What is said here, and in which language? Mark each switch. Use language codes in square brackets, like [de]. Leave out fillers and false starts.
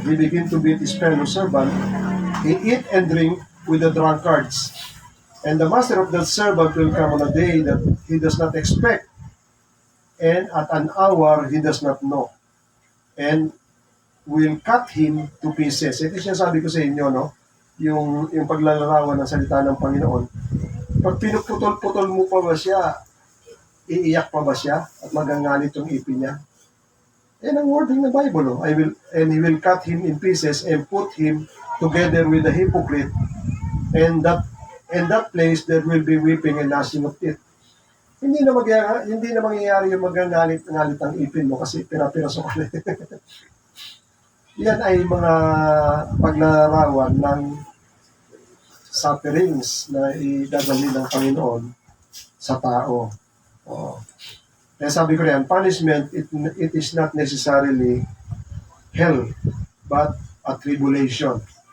[en] He begin to beat his fellow servant. He eat and drink with the drunkards. And the master of that servant will come on a day that he does not expect, and at an hour he does not know, and will cut him to pieces. [tl] Ito siya sabi ko sa inyo, no? Yung paglalarawan ng salita ng Panginoon. Pag pinuputol-putol mo pa ba siya, iiyak pa ba siya at magangalit yung ipin niya? Yan ang wording ng Bible. [en] And he will cut him in pieces and put him together with the hypocrite. And that place there will be weeping and gnashing of teeth. [tl] Hindi na mangyayari yung magangalit ang ipin mo kasi pira-piraso ka na. Yan ay mga paglalarawan ng sufferings na idadali ng Panginoon sa tao. Kaya sabi ko rin, [en] punishment, it is not necessarily hell, but a tribulation.